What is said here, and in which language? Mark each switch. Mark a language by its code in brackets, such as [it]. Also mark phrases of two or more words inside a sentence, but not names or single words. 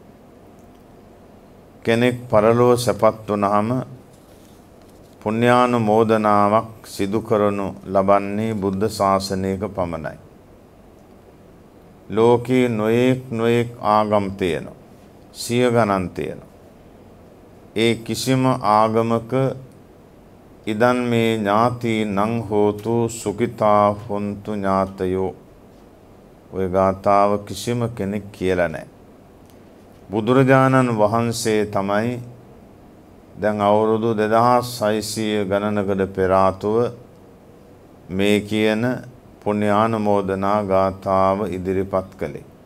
[si] කෙනෙක් පරලොව සැපත් වුණාම පුණ්‍යානුමෝදනාවක් සිදු කරනු ලබන්නේ බුද්ධ ශාසනයක පමණයි. ලෝකේ නොඑක් ආගම් තියෙනවා. සිය ගණන් තියෙනවා. ඒ කිසිම ආගමක ඉදන් මේ [pi] ඥාති නං හෝතු සුඛිතා හොන්තු ඥාතයෝ [si] ඔය ගාථාව කිසිම කෙනෙක් කියලා නැහැ. බුදුරජාණන් වහන්සේ තමයි දැන් අවුරුදු 2600 ගණනකට පෙර ආතුව මේ කියන පුණ්‍යානුමෝදනා ගාථාව ඉදිරිපත් කළේ.